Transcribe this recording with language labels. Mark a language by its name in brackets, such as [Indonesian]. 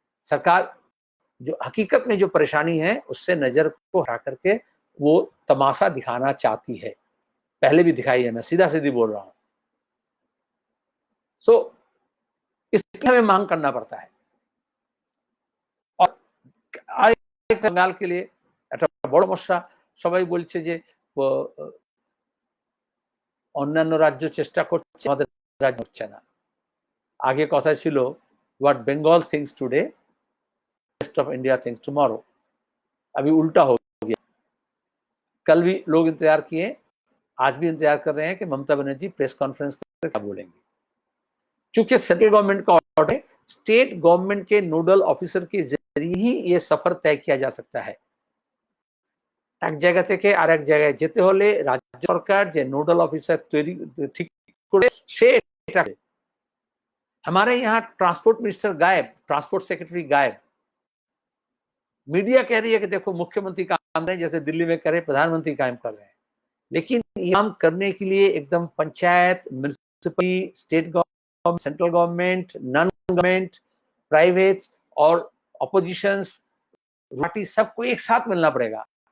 [Hindi] सरकार जो हकीकत में जो परेशानी है उससे नजर को हटा करके वो तमाशा दिखाना चाहती है। पहले भी दिखाई है, मैं सीधा सीधी बोल रहा हूँ। सो इसलिए हमें मांग करना पड़ता है। और बंगाल के लिए [Bangla] একটা বড় সমস্যা, সবাই বলছে যে অন্যান্য রাজ্য চেষ্টা করছে, আমাদের রাজ্য হচ্ছে না। আগে কথা ছিল [English] what Bengal thinks today, rest of India thinks tomorrow। [Hindi] अभी उल्टा हो गया। कल भी लोग इंतजार किए, आज भी इंतजार कर रहे हैं कि ममता बनर्जी प्रेस कॉन्फ्रेंस कर क्या बोलेंगे। चूंकि सेंट्रल गवर्नमेंट का ऑर्डर है, स्टेट गवर्नमेंट के नोडल ऑफिसर के जरिए ही ये सफर तय किया जा सकता है। [Bangla] এক জায়গা থেকে আরেক জায়গায় যেতে হলে রাজ্য সরকার যে নোডাল অফিসার তৈরি ঠিক করে সে এটা, [Hindi] हमारे यहाँ ट्रांसपोर्ट मिनिस्टर गायब, ट्रांसपोर्ट सेक्रेटरी गायब। मीडिया कह रही है कि देखो मुख्यमंत्री काम रहे, जैसे दिल्ली में करे प्रधानमंत्री काम कर रहे हैं, लेकिन काम करने के लिए एकदम panchayat, municipal, state government, central government, non government, private और ऑपोजिशन पार्टी सबको एक साथ मिलना पड़ेगा।